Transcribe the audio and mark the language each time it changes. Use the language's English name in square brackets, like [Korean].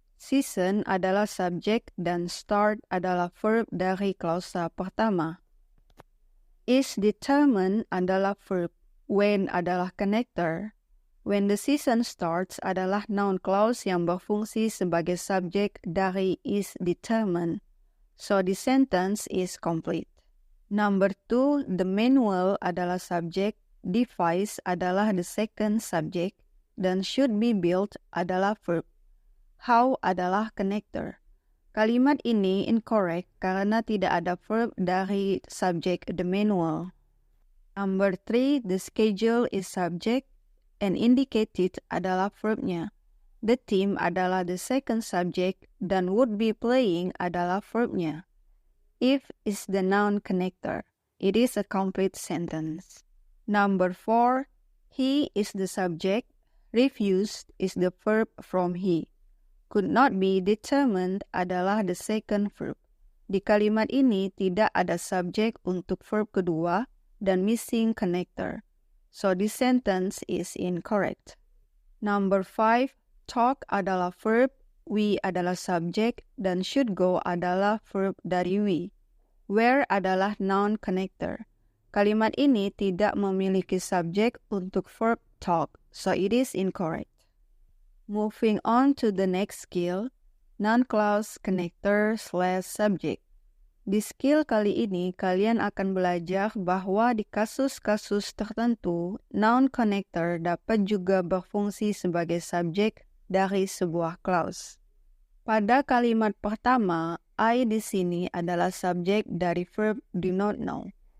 [Indonesian] Season adalah subjek dan start adalah verb dari klausa pertama. Is determined adalah verb. When adalah connector. [English] When the season starts [Indonesian] adalah noun clause yang berfungsi sebagai subjek dari is determined. [English] So the sentence is complete. Number 2. The manual adalah subjek. Device adalah the second subject. Dan should be built adalah verb. How adalah connector. [Indonesian] Kalimat ini incorrect karena tidak ada verb dari subjek the manual. [English] Number 3, the schedule is subject and indicated adalah verbnya. The team adalah the second subject dan would be playing adalah verbnya. If is the noun connector. It is a complete sentence. Number 4, he is the subject. Refused is the verb from he. Could not be determined adalah the second verb. [Indonesian] Di kalimat ini tidak ada subjek untuk verb kedua dan missing connector. [English] So this sentence is incorrect. Number 5, talk adalah verb, we adalah subjek, dan should go adalah verb dari we. Where adalah noun connector. [Indonesian] Kalimat ini tidak memiliki subjek untuk verb talk, [English] so it is incorrect. Moving on to the next skill, non-clause connector/subject. [Indonesian] Di skill kali ini, kalian akan belajar bahwa di kasus-kasus tertentu, noun connector dapat juga berfungsi sebagai subjek dari sebuah clause. Pada kalimat pertama, I di sini adalah subjek dari verb do not know.